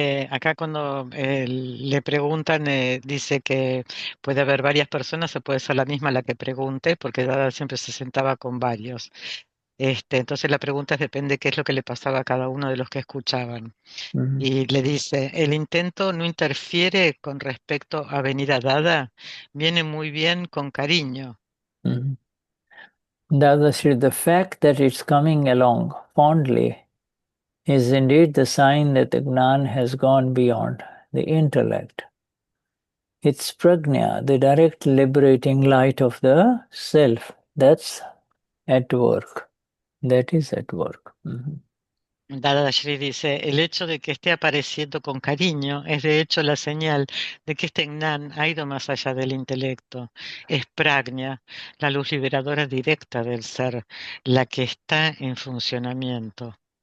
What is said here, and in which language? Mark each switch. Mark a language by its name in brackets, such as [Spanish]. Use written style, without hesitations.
[Spanish] acá cuando le preguntan, dice que puede haber varias personas o puede ser la misma la que pregunte, porque Dada siempre se sentaba con varios. Entonces la pregunta es, depende qué es lo que le pasaba a cada uno de los que escuchaban. Y le dice, el intento no interfiere con respecto a venir a Dada, viene muy bien con cariño. [English] Dadashri, the fact that it's coming along fondly is indeed the sign that the Gnan has gone beyond the intellect. It's prajna, the direct liberating light of the self. That's at work. That is at work. [Spanish] Dadashri dice, el hecho de que esté apareciendo con cariño es de hecho la señal de que este Gnan ha ido más allá del intelecto. Es prajna, la luz liberadora directa del ser, la que está en funcionamiento.